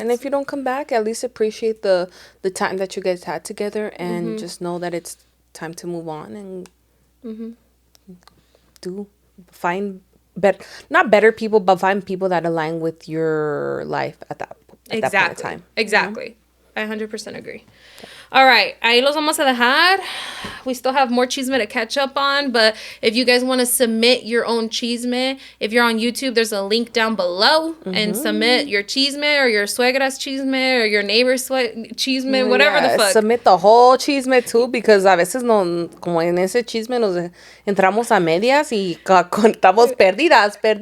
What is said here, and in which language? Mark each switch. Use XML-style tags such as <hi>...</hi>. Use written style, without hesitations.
<en>And if you don't come back, at least appreciate the time that you guys had together, and just know that it's time to move on and find not better people, but find people that align with your life at that point of time. Exactly. I 100% agree. All right,</en> <es>ahí los vamos a dejar.</es> <en>We still have more chisme to catch up on, but if you guys want to submit your own chisme, if you're on YouTube, there's a link down below, and submit your chisme or your suegra's chisme or your neighbor's chisme, whatever the fuck. Submit the whole chisme too, because</en> <es>a veces no, como en ese chisme nos entramos a medias y estamos perdidas.</es>